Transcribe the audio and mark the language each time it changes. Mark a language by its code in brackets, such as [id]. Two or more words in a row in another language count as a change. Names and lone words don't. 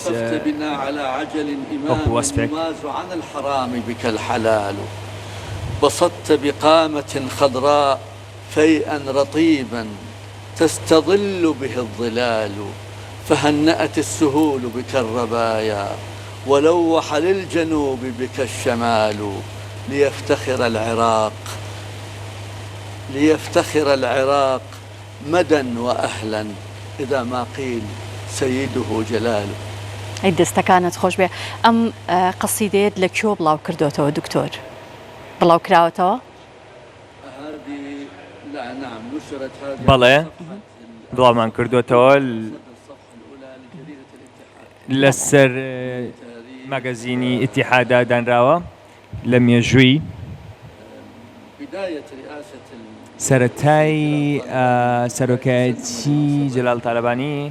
[ar] وقفت بنا على عجل إماما يماز عن الحرام بك الحلال بسطت بقامة خضراء فيئا رطيبا تستظل به الظلال فهنأت السهول بك الربايا ولوح للجنوب بك الشمال ليفتخر العراق مدى وأهلا إذا ما قيل سيده جلال. [ckb] ئەی دەستەکانت خۆش بێ. ئەم قەسیدەیەت لە کوێ بڵاو کردوتەوە دکتۆر؟ بڵاو کراوەتەوە؟ [ar] هذه لا نعم نشرت هذه [ckb] بەڵێ بڵاومان کردوتەوە لەسەر مەگەزینی ئیتیحادا دانراوە لە مێژووی [ar] بداية رئاسة [ckb] سەرەتای سەرۆکایەتی جەلال تالەبانی